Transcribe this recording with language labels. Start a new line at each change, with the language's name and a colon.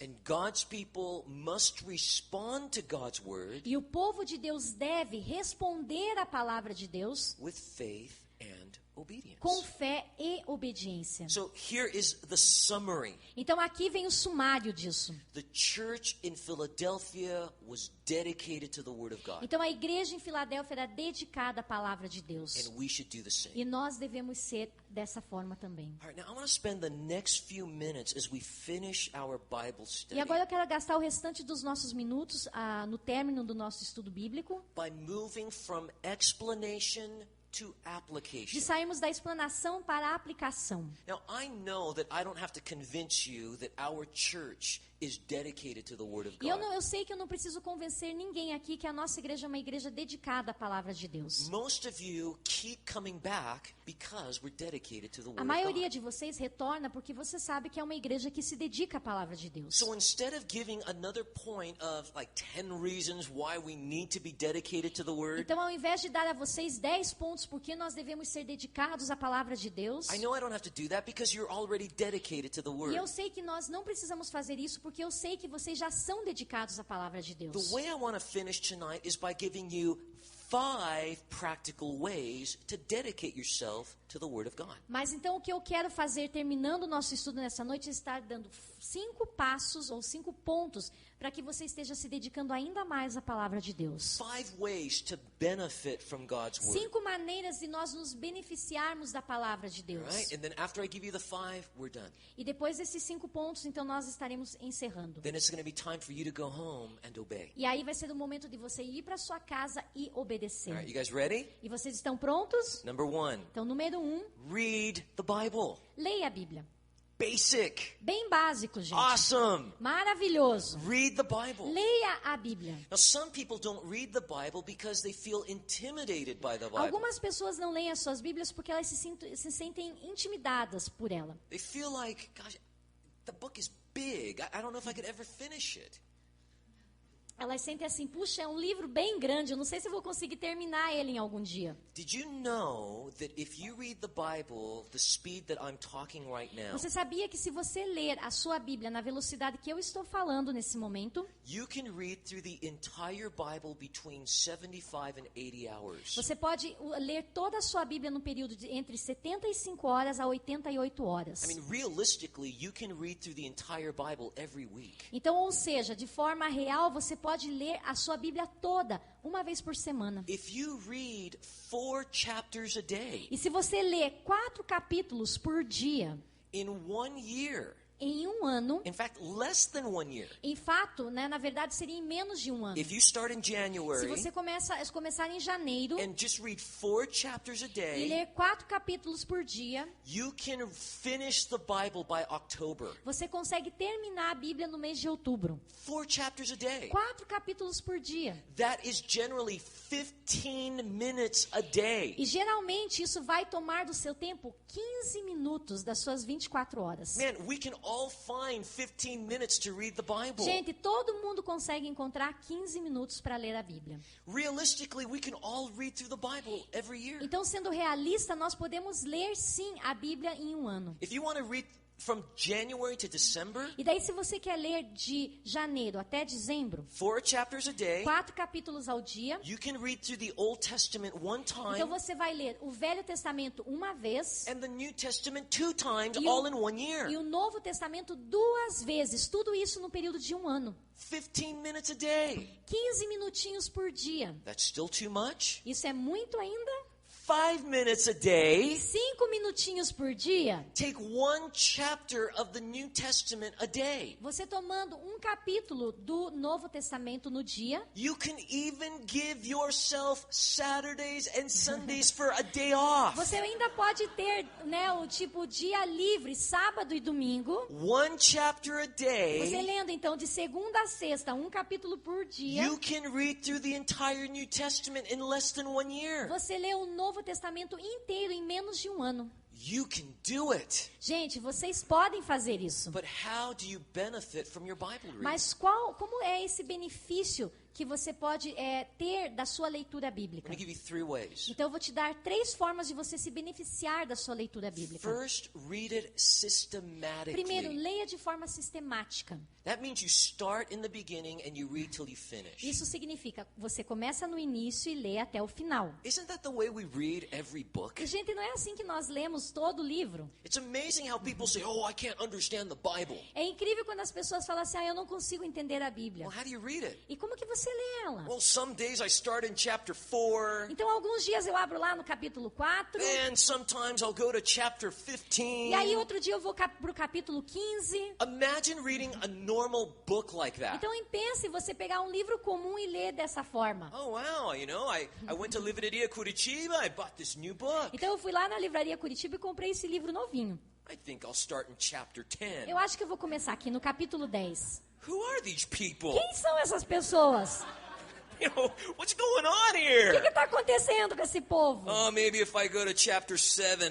English: And God's people must respond to God's word
Portuguese: E o povo de Deus deve responder à palavra de Deus
English: with faith and obedience.
Portuguese: com fé e obediência.
English: So here is the summary.
Portuguese: Então aqui vem o sumário disso.
English: The church in Philadelphia was dedicated to the word of God.
Portuguese: Então a igreja em Filadélfia era dedicada à palavra de Deus.
English: And we should do the same.
Portuguese: E nós devemos ser dessa forma também.
English: All right, now I want to spend the next few minutes as we finish our Bible study
Portuguese: E agora eu quero gastar o restante dos nossos minutos no término do nosso estudo bíblico,
English: by moving from explanation to application.
Portuguese: de sairmos da explanação para a aplicação.
English: Now, I know that I don't have to convince you that our church is dedicated to the Word of
Portuguese: E
English: God.
Portuguese: eu sei que eu não preciso convencer ninguém aqui que a nossa igreja é uma igreja dedicada à palavra de Deus.
English: Most of you keep coming back because we're dedicated to the Word
Portuguese: A
English: of
Portuguese: maioria
English: God.
Portuguese: de vocês retorna porque você sabe que é uma igreja que se dedica à palavra de Deus.
English: So instead of giving another point of like 10 reasons why we need to be dedicated to the Word,
Portuguese: Então, ao invés de dar a vocês 10 pontos por que nós devemos ser dedicados à palavra de Deus,
English: I know I don't have to do that because you're already dedicated to the
Portuguese: e
English: Word.
Portuguese: eu sei que nós não precisamos fazer isso porque eu sei que vocês já são dedicados à palavra de Deus.
English: The way I want to finish tonight is by giving you 5 practical ways to dedicate yourself to the Word of God.
Portuguese: Mas então o que eu quero fazer terminando o nosso estudo nessa noite é estar dando 5 passos ou 5 pontos para que você esteja se dedicando ainda mais à palavra de Deus.
English: 5 ways to benefit from God's Word.
Portuguese: 5 maneiras de nós nos beneficiarmos da palavra de Deus.
English: Right? And then after I give you the 5, we're done.
Portuguese: E depois desses 5 pontos, então nós estaremos encerrando.
English: Then it's going to be time for you to go home and obey.
Portuguese: E aí vai ser o momento de você ir para sua casa e obedecer.
English: All right, you guys ready?
Portuguese: E vocês estão prontos?
English: Number 1,
Portuguese: Então, número 1,
English: read the Bible.
Portuguese: leia a Bíblia.
English: Basic.
Portuguese: Bem básico, gente.
English: Awesome.
Portuguese: Maravilhoso.
English: Read the Bible.
Portuguese: Leia a Bíblia.
English: Now, some people don't read the Bible because they feel intimidated by the Bible.
Portuguese: Algumas pessoas não leem as suas Bíblias porque elas se sentem intimidadas por ela.
English: They feel like, gosh, the book is big. I don't know if I could ever finish it.
Portuguese: Elas sentem assim, puxa, é um livro bem grande, eu não sei se eu vou conseguir terminar ele em algum dia.
English: Did you know that if you read the Bible the speed that I'm talking right now,
Portuguese: Você sabia que se você ler a sua Bíblia na velocidade que eu estou falando nesse momento,
English: you can read through the entire Bible between 75 and 80 hours?
Portuguese: você pode ler toda a sua Bíblia no período de entre 75 horas a 88 horas.
English: I mean, realistically, you can read through the entire Bible every week.
Portuguese: Então, ou seja, de forma real, você pode ler a sua Bíblia toda, uma vez por semana.
English: If you read 4 chapters a day
Portuguese: E se você ler 4 capítulos por dia,
English: in 1 year,
Portuguese: em um ano,
English: in fact, less than 1 year,
Portuguese: em fato, né, na verdade, seria em menos de um ano.
English: if you start in
Portuguese: Se
English: January
Portuguese: você começar em janeiro
English: and just read 4 chapters a
Portuguese: e
English: day,
Portuguese: ler 4 capítulos por dia,
English: you can finish the Bible by October.
Portuguese: você consegue terminar a Bíblia no mês de outubro.
English: 4 chapters a day.
Portuguese: 4 capítulos por dia.
English: That is generally 15 minutes a day.
Portuguese: E geralmente isso vai tomar do seu tempo 15 minutos das suas 24 horas.
English: Man, we can all find 15 minutes to read the Bible.
Portuguese: Gente, todo mundo consegue encontrar 15 minutos para ler a Bíblia.
English: Realistically, we can all read through the Bible every year.
Portuguese: Então, sendo realista, nós podemos ler sim a Bíblia em um ano.
English: If you want to read from January to December,
Portuguese: E daí, se você quer ler de janeiro até dezembro,
English: 4 chapters a day,
Portuguese: 4 capítulos ao dia,
English: you can read through the Old Testament 1
Portuguese: então
English: time
Portuguese: você vai ler o Velho Testamento uma vez
English: and the New Testament 2 times,
Portuguese: E o-
English: all in 1 year.
Portuguese: e o Novo Testamento 2 vezes. Tudo isso no período de um ano.
English: 15 minutes a day.
Portuguese: 15 minutinhos por dia.
English: That's still too much?
Portuguese: Isso é muito ainda?
English: 5 minutes a day.
Portuguese: 5 minutinhos por dia.
English: Take 1 chapter of the New Testament a day.
Portuguese: Você tomando um capítulo do Novo Testamento no dia,
English: You can even give yourself Saturdays and Sundays for a day off.
Portuguese: você ainda pode ter, né, o tipo dia livre, sábado e domingo.
English: 1 chapter a
Portuguese: Você
English: day.
Portuguese: lendo então de segunda a sexta, um capítulo por dia.
English: You can read through the entire New Testament in less than 1 year.
Portuguese: Você lê o Novo Testamento inteiro em menos de um ano.
English: You can do it.
Portuguese: Gente, vocês podem fazer isso.
English: But how do you benefit from your Bible reading?
Portuguese: Mas como é esse benefício que você pode ter da sua leitura bíblica?
English: Let me give you 3 ways.
Portuguese: Então eu vou te dar 3 formas de você se beneficiar da sua leitura bíblica.
English: First, read it systematically.
Portuguese: Primeiro, leia de forma sistemática.
English: That means you start in the beginning and you read till you finish.
Portuguese: Isso significa, você começa no início e lê até o final.
English: Isn't that the way we read every book?
Portuguese: E, gente, não é assim que nós lemos todo o livro.
English: It's amazing how people say, "Oh, I can't understand the Bible."
Portuguese: É incrível quando as pessoas falam assim, eu não consigo entender a Bíblia.
English: Well, how do you read it?
Portuguese: E como que você lê ela?
English: Well, some days I start in chapter 4,
Portuguese: Então, alguns dias eu abro lá no capítulo 4.
English: and sometimes I'll go to chapter 15.
Portuguese: E aí, outro dia eu vou para o capítulo 15.
English: Imagine reading a normal book like that.
Portuguese: Então, pense você pegar um livro comum e ler dessa forma.
English: Oh, wow, I went to Livraria Curitiba, I bought this new book.
Portuguese: Então, eu fui lá na livraria Curitiba e comprei esse livro novinho.
English: I think I'll start in chapter 10.
Portuguese: Eu acho que eu vou começar aqui no capítulo 10.
English: Who are these people?
Portuguese: Quem são essas pessoas?
English: What's going on
Portuguese: O que
English: here?
Portuguese: está acontecendo com esse povo?
English: Oh, maybe if I go to chapter 7, I'll